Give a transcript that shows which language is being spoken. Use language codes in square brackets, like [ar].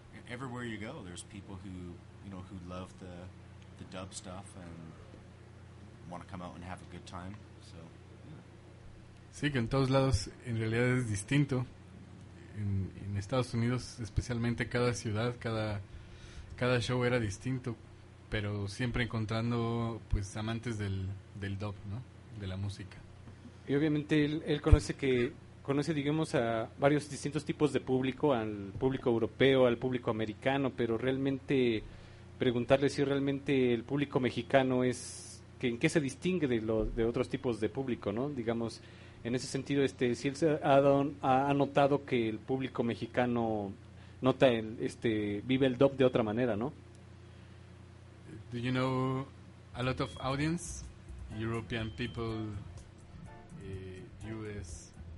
[en] Everywhere you go, there's people who, you know, who love the dub stuff and want to come out and have a good time, so, yeah. [es] Sí, que en todos lados en realidad es distinto. En Estados Unidos, especialmente cada ciudad, cada show era distinto, pero siempre encontrando, pues, amantes del dub, ¿no? De la música. Y obviamente él conoce, digamos, a varios distintos tipos de público, al público europeo, al público americano, pero realmente preguntarle si realmente el público mexicano es, que en qué se distingue de otros tipos de público, ¿no? Digamos, en ese sentido, si él ha notado que el público mexicano nota vive el dub de otra manera, ¿no? [en] Do you know a lot of audience, European people, U.S.?